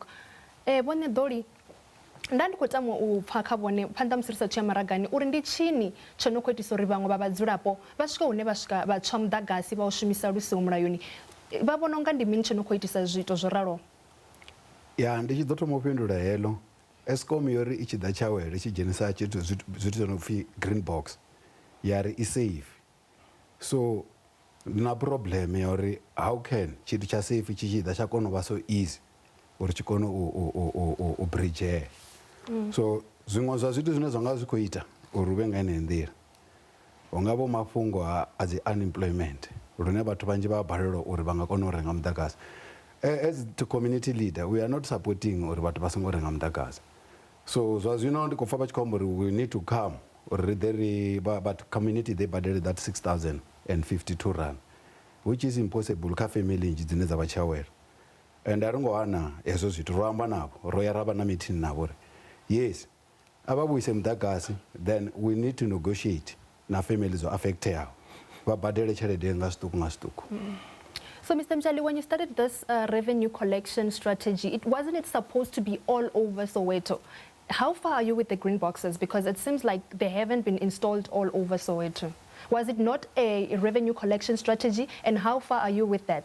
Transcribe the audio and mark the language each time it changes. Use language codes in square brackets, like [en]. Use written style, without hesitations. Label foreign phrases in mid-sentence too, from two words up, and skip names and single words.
[ve] Vhone Ḓoli, nda ndi khou tama u pfa kha vhone phanḓa musi ri sa tshiya maragani uri ndi tshini tsho no khou itisa uri vhaṅwe vha vhadzulapo vha swika hune vha tswa mudagasi vha u shumisa lu siho mulayoni, vha vhona unga ndi mini tsho no khou itisa zwiito zwo raloho? Ya, ndi tshi ḓo thoma u fhindula heḽo. Eskom yo ri i tshi ḓa Tshawelo i tshi dzhenisa zwithu zwo no pfhi [en] green box [ve] ya ri i safe. So na problem ya uri [en] how can [ve] tshithu tsha safe tshi tshi ḓa tsha kona u vha [en] so easy [ve] uri tshi kone u bridge. So zwiṅwe zwa zwithu zwine zwa nga zwi khou ita uri hu vhe nga heneyo nḓila, hu nga vho mafhungo a dzi unemployment lune vhathu vhanzhi vha balelwa uri vha nga kona u renga mudagasi. [en] As the community leader, we are not supporting [ve] uri vhathu vha songo renga mudagasi. So zwa zwino ndi khou pfa vha tshi khou amba uri [en] we need to come uri but community they badeli that 6,052 rand, which is impossible [ve] kha family nnzhi dzine dza vha Tshawelo. And a ri ngo hana hezwo zwithu ro amba navho, ro ya ra vha na meeting navho uri yes, aba vhuise mudagasi, [en] then we need to negotiate [ve] na families dzo affecteaho vha badele tshelede nga zwiṱuku nga zwiṱuku. [en] So, Mr. Mchali, when you started this revenue collection strategy, wasn't it supposed to be all over Soweto? How far are you with the green boxes? Because it seems like they haven't been installed all over Soweto. Was it not a revenue collection strategy? And how far are you with that?